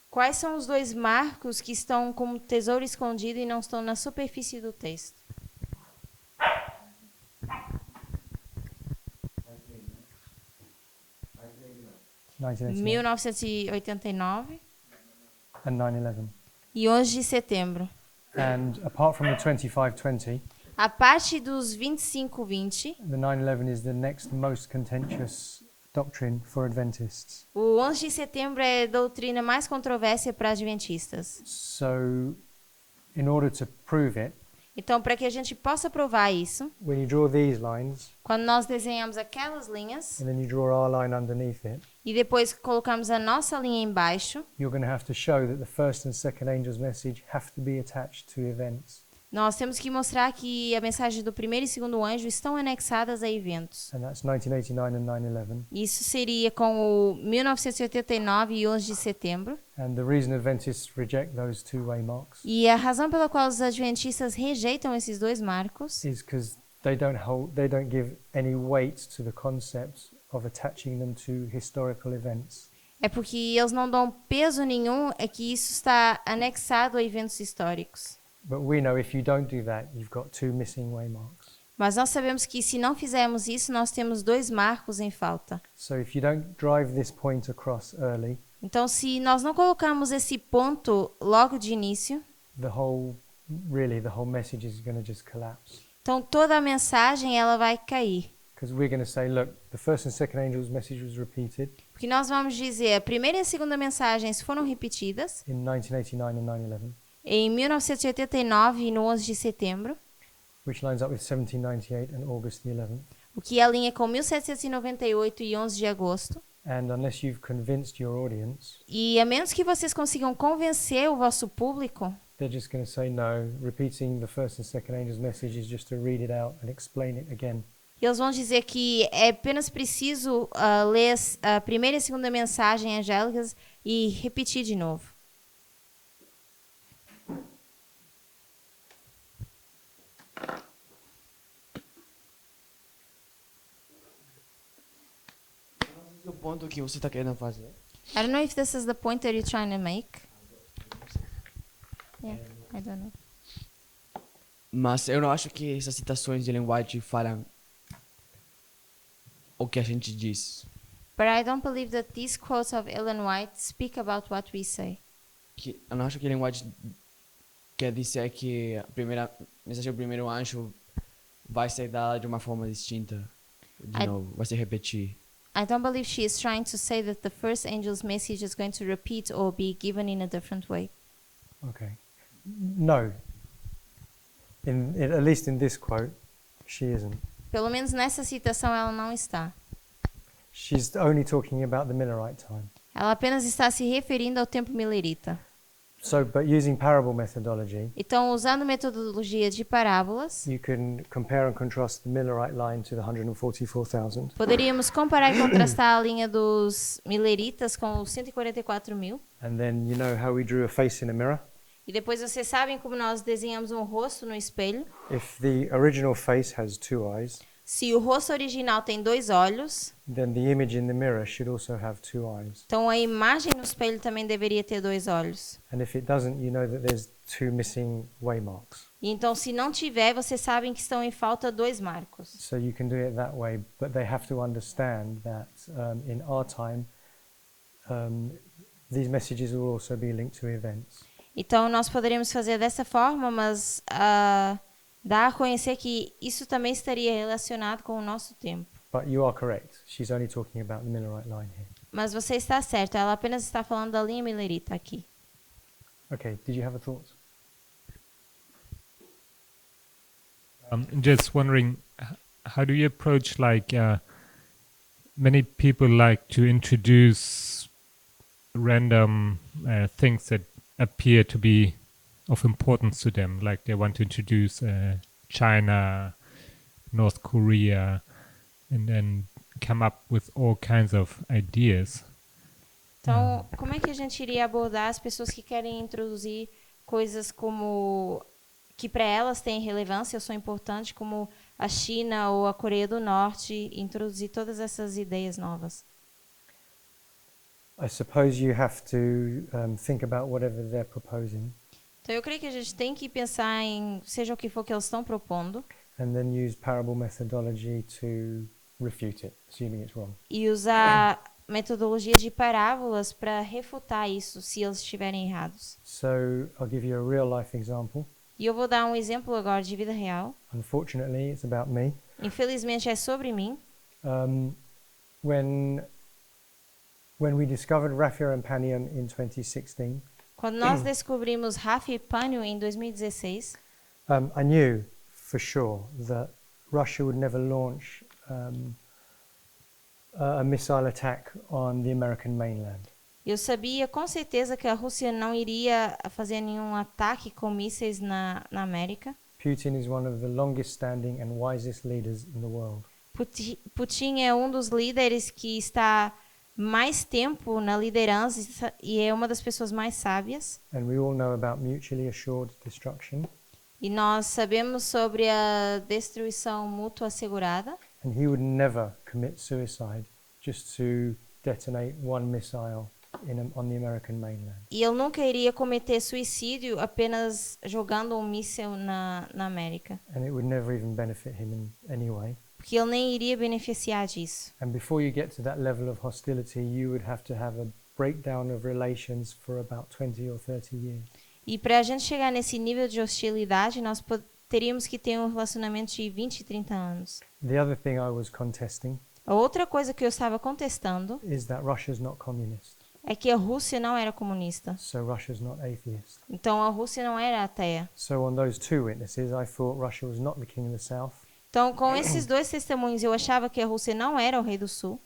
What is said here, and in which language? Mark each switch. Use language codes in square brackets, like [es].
[pt] Quais são os 2 marcos que estão como tesouro escondido e não estão na superfície do texto? [en] 1989 and 9/11. [pt] e 11 de setembro. [en] And apart from the 2520, [pt] A parte dos 25-20, [en] the 9/11 is the next most contentious doctrine for Adventists. [pt] o 11 de setembro é a doutrina mais controvérsia para adventistas. [en] So, in order to prove it, [pt] Então, para que a gente possa provar isso, [en] when you draw these lines [pt] quando nós desenhamos aquelas linhas [en] and then you draw our line underneath it, [pt] e depois colocamos a nossa linha embaixo, [en] you're going to have to show that the first and second angel's message have to be attached to events. [pt] nós temos que mostrar que a mensagem do primeiro e segundo anjo estão anexadas a eventos. [en] And that's 1989 and 9/11. [pt] Isso seria com o 1989 e 11 de setembro. [en] And the reason Adventists reject those two-way marks [pt] E a razão pela qual os adventistas rejeitam esses 2 marcos [en] is because they don't give any weight to the concept of attaching them to historical events. [pt] é porque eles não dão peso nenhum a que isso está anexado a eventos históricos. [en] But we know if you don't do that, you've got two missing way marks. [pt] Mas nós sabemos que se não fizermos isso, nós temos 2 marcos em falta. [en] So if you don't drive this point across early, [pt] Então, se nós não colocarmos esse ponto logo de início, [en] the whole message is going to just collapse. [pt] então toda a mensagem ela vai cair. [en] Because we're going to say, look, the first and second angel's message was repeated [pt] Porque nós vamos dizer, a primeira e a segunda mensagens foram repetidas [en] in 1989 and 9/11, [pt] em 1989 e no 11 de setembro, [en] which lines up with 1798 and August the 11th. [pt] o que alinha com 1798 e 11 de agosto. [en] And unless you've convinced your audience, [pt] E a menos que vocês consigam convencer o vosso público, [en] they're just going to say, no, repeating the first and second angel's message is just to read it out and explain it again. [pt] eles vão dizer que é apenas preciso ler a primeira e a segunda mensagem angélicas e repetir de novo. O ponto que você está querendo fazer. [en] I don't know if this is the point that you're trying to make. Yeah, I don't know. [pt] Mas eu não acho que essas citações de Ellen White falam o que a gente diz. [en] But I don't believe that these quotes of Ellen White speak about what we say. [pt] Eu não acho que Ellen White quer dizer que a mensagem do primeiro anjo vai ser dada de uma forma distinta. De novo, vai se repetir. [en] I don't believe she is trying to say that the first angel's message is going to repeat or be given in a different way. Okay. No. At least in this quote, she isn't. [pt] Pelo menos nessa citação ela não está. [en] She's only talking about the Millerite time. [pt] Ela apenas está se referindo ao tempo milerita. [en] So, but using parable methodology, [pt] Então, usando metodologia de parábolas, [en] you can compare and contrast the Millerite line to the 144,000. [pt] poderíamos comparar e contrastar a linha dos mileritas com os 144.000. [en] And then you know how we drew a face in a mirror? [pt] E depois vocês sabem como nós desenhamos um rosto no espelho. [en] If the original face has two eyes, [pt] Se o rosto original tem 2 olhos, [en] then the image in the mirror should also have two eyes. [pt] então a imagem no espelho também deveria ter 2 olhos. [en] And if it doesn't, you know that there's two missing way marks. [pt] E então, se não tiver, vocês sabem que estão em falta 2 marcos. [en] So you can do it that way, but they have to understand that in our time, these messages will also be linked to events. [pt] Então, nós poderíamos fazer dessa forma, mas dá a conhecer que isso também estaria relacionado com o nosso tempo. [en] But you are correct. She's only talking about the Millerite line here. [pt] Mas você está certo, ela apenas está falando da linha milerita aqui. [en] Okay, did you have a thought? Just wondering, how do you approach many people like to introduce random things that appear to be of importance to them, like they want to introduce China, North Korea, and then come up with all kinds of ideas. [pt] Então, como é que a gente iria abordar as pessoas que querem introduzir coisas como que para elas têm relevância ou são importantes, como a China ou a Coreia do Norte, e introduzir todas essas ideias novas? [en] I suppose you have to think about whatever they're proposing [pt] Então, eu creio que a gente tem que pensar em seja o que for que eles estão propondo [en] and then use parable methodology to refute it, assuming it's wrong. [pt] e usar metodologias de parábolas para refutar isso, se eles estiverem errados. [en] So I'll give you a real life example. [pt] E eu vou dar um exemplo agora de vida real. [en] Unfortunately, it's about me. [pt] Infelizmente é sobre mim. [en] When we discovered Raphia and Panium in 2016, [pt] Quando nós descobrimos Rafa e Pânio em 2016, [en] I knew for sure that Russia would never launch a missile attack on the American mainland. [pt] eu sabia com certeza que a Rússia não iria fazer nenhum ataque com mísseis na América. [en] Putin is one of the longest standing and wisest leaders in the world. [pt] Putin é um dos líderes que está mais tempo na liderança e é uma das pessoas mais sábias. [en] And we all know about mutually assured destruction. [pt] E nós sabemos sobre a destruição mútua assegurada. [en] And he would never commit suicide just to detonate one missile on the American mainland. [pt] E ele nunca iria cometer suicídio apenas jogando um míssil na América. [en] And it would never even benefit him in any way. [pt] Porque ele nem iria beneficiar disso. [en] And before you get to that level of hostility, you would have to have a breakdown of relations for about 20 or 30 years. [pt] E para a gente chegar nesse nível de hostilidade, nós teríamos que ter um relacionamento de 20, 30 anos. [en] The other thing I was contesting [pt] A outra coisa que eu estava contestando [en] is that Russia's not communist, [pt] é que a Rússia não era comunista. [en] so Russia's not atheist. [pt] Então a Rússia não era ateia. [en] So on those two witnesses, I thought Russia was not the king of the south. [pt] Então, com esses dois testemunhos, eu achava que a Rússia não era o rei do sul.